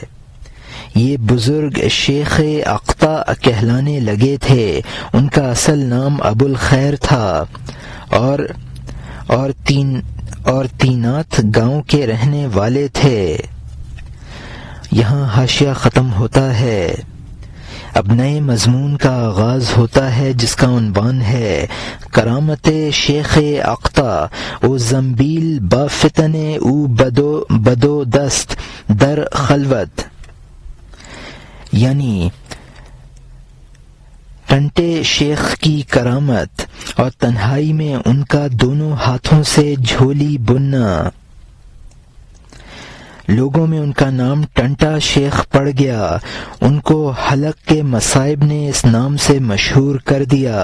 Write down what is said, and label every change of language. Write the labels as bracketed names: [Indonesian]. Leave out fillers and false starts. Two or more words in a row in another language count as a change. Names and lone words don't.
[Urdu] یہ بزرگ شیخ اقطع کہلانے لگے تھے، ان کا اصل نام ابو الخیر تھا، اور تینات گاؤں کے رہنے والے تھے۔ یہاں حاشیہ ختم ہوتا ہے۔ اب نئے مضمون کا آغاز ہوتا ہے جس کا عنوان ہے [Persian] کرامت شیخ اقطع او زنبیل با فتن او بدو دست در خلوت، [Urdu] یعنی ٹنٹے شیخ کی کرامت اور تنہائی میں ان کا دونوں ہاتھوں سے جھولی بننا۔ لوگوں میں ان کا نام ٹنٹا شیخ پڑ گیا، ان کو حلق کے مصائب نے اس نام سے مشہور کر دیا۔